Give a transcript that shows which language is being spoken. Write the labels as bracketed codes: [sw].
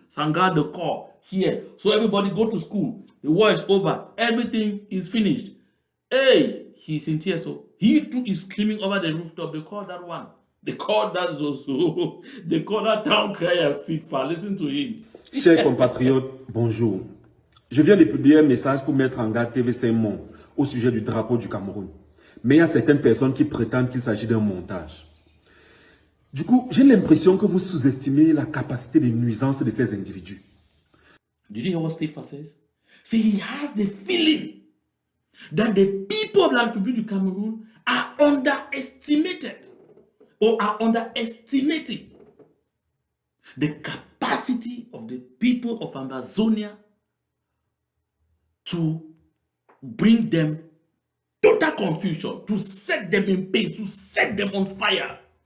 [en] Sanga the core here. So everybody go to school. The war is over. Everything is finished. Hey, he's in tears. So he too is screaming over the rooftop. They call that one. They call that Zozo. They call that town crier Stifa. Listen to him. [fr] Chers compatriotes, bonjour. Je viens de publier un message pour mettre en garde TV5 Monde au sujet du drapeau du Cameroun. Mais il y a certaines personnes qui prétendent qu'il s'agit d'un montage. Du coup, j'ai l'impression que vous sous-estimez la capacité de nuisance de ces individus. [en] Did you hear what Steve says? See, he has the feeling that the people of la République du Cameroon are underestimated or are underestimating the capacity of the people of Ambazonia to bring them total confusion, to set them in pace, to set them on fire.